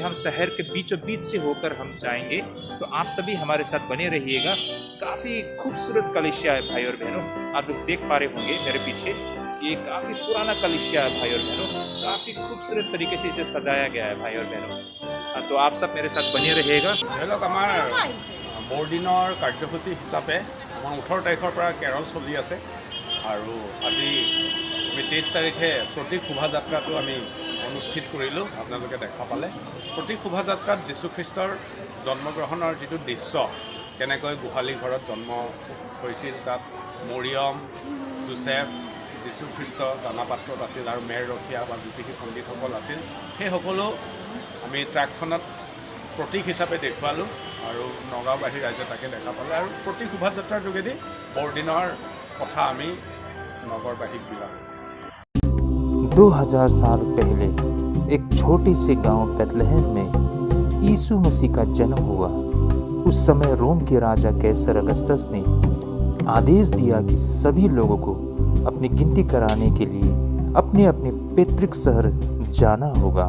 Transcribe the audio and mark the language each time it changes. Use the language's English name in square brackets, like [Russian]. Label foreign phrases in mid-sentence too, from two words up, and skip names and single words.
[Hindi] हम शहर के बीचों बीच से होकर हम जाएंगे। तो आप सभी हमारे साथ बने रहिएगा। काफ़ी खूबसूरत कलीसिया है भाई और बहनों। आप लोग देख पा रहे होंगे मेरे पीछे, ये काफ़ी पुराना कलीसिया है भाई और बहनों। काफ़ी खूबसूरत तरीके से इसे सजाया गया है भाई और बहनों। तो आप सब मेरे साथ बने रहिएगा। [Assamese] বৰ দিনৰ কাৰ্যসূচী হিচাপে আমাৰ 18 তাৰিখৰ পৰা কেৰল চলি আছে আৰু আজি আমি 23 তাৰিখে প্ৰতীক শোভাযাত্ৰাটো আমি অনুষ্ঠিত কৰিলোঁ। আপোনালোকে দেখা পালে প্ৰতীক শোভাযাত্ৰাত যীশুখ্ৰীষ্টৰ জন্মগ্ৰহণৰ যিটো দৃশ্য, কেনেকৈ গোহালি ঘৰত জন্ম হৈছিল, তাত মৰিয়ম, জোচেফ, যীশুখ্ৰীষ্ট দানাপাত্ৰত আছিল আৰু মেৰ ৰখীয়া বা জ্যোতিষী পণ্ডিতসকল আছিল, সেই সকলো আমি ট্ৰাকখনত প্ৰতীক হিচাপে দেখুৱালোঁ আৰু নগাঁওবাসী ৰাইজে তাকে দেখা পালে আৰু প্ৰতীক শোভাযাত্ৰাৰ যোগেদি বৰদিনৰ কথা আমি নগৰবাসীক বিলাম। [Hindi] 2000 साल पहले एक छोटे से गांव बेथलेहम में यीशु मसीह का जन्म हुआ। उस समय रोम के राजा कैसर अगस्तस ने आदेश दिया कि सभी लोगों को अपनी गिनती कराने के लिए अपने अपने पैतृक शहर जाना होगा।